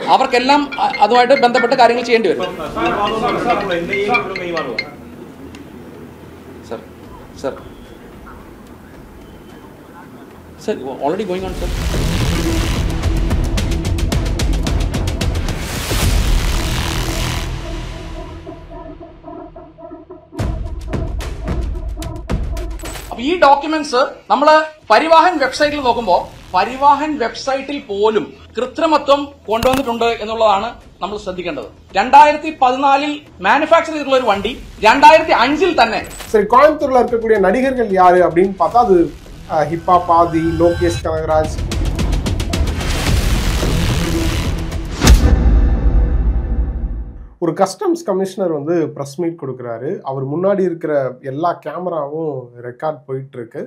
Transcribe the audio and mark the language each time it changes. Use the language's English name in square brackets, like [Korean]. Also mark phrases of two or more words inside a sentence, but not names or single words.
[Malayalam] അവർക്കെല്ലാം അതുമായിട്ട് ബന്ധപ്പെട്ട കാര്യങ്ങൾ ചെയ്യേണ്ടി വരും. [English] Sir, already going on, sir. [Malayalam] ഈ ഡോക്യുമെന്റ്സ് നമ്മൾ പരിവാഹൻ വെബ്സൈറ്റിൽ നോക്കുമ്പോൾ പരിവാഹൻ വെബ്സൈറ്റിൽ പോലും കൃത്രിമത്വം കൊണ്ടുവന്നിട്ടുണ്ട് എന്നുള്ളതാണ് നമ്മൾ ശ്രദ്ധിക്കേണ്ടത്. 2014 മാനുഫാക്ചർ ചെയ്തിട്ടുള്ള ഒരു വണ്ടി 2005 തന്നെ. [Tamil] சரி, கோயம்புத்தூர்ல இருக்கக்கூடிய நடிகர்கள் யாரு அப்படின்னு பார்த்தா அது ஹிப்பா பாதி, லோகேஷ் கனகராஜ். ஒரு [English] customs commissioner [Tamil] வந்து [English] press meet [Tamil] கொடுக்குறாரு. அவர் முன்னாடி இருக்கிற எல்லா கேமராவும் ரெக்கார்ட் போயிட்டு இருக்கு.